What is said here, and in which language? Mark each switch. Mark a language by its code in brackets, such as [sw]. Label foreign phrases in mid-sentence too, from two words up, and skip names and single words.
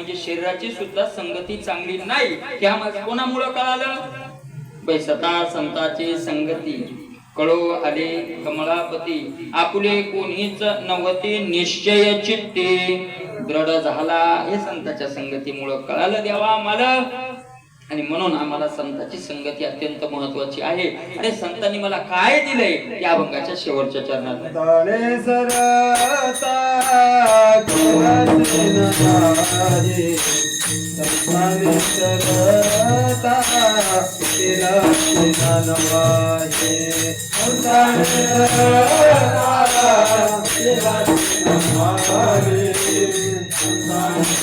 [mr] म्हणजे शरीराची सुद्धा संगती चांगली नाही. त्या कोणामुळे कळालं, बैसता संताची संगती कळो आले कमळापती आपुले कोणीच नवती निश्चय चित्ते दृढ झाला. हे संतांच्या संगतीमुळे कळालं देवा आम्हाला. आणि म्हणून आम्हाला संतांची संगती अत्यंत महत्वाची आहे. आणि संतांनी मला काय दिलंय या अभंगाच्या शेवटच्या चरणात. ताळे सरता केलासे संताने सरता केलासे नवाहे संताने सरता केलासे नवाहे संताने